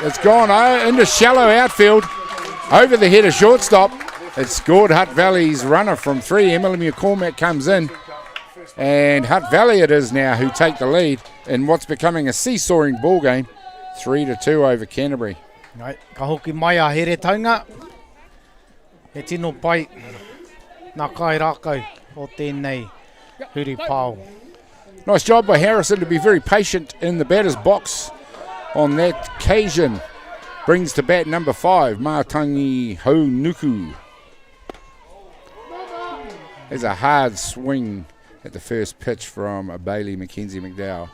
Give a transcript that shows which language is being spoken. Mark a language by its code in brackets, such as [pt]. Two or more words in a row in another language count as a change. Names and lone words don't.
[en] It's gone into shallow outfield, over the head of shortstop. It scored Hutt Valley's runner from 3. Emily McCormack comes in, and Hutt Valley it is now who take the lead in what's becoming a seesawing ball game. 3-2 over Canterbury. Right, [mi] ka hoki mai a here taunga. He tino pai nā kai rākau o tēnei huri pāo. [en] Nice job by Harrison to be very patient in the batter's box on that occasion. Brings to bat number 5, Mātangi Haunuku. There's a hard swing at the first pitch from Bailey Mackenzie McDowell.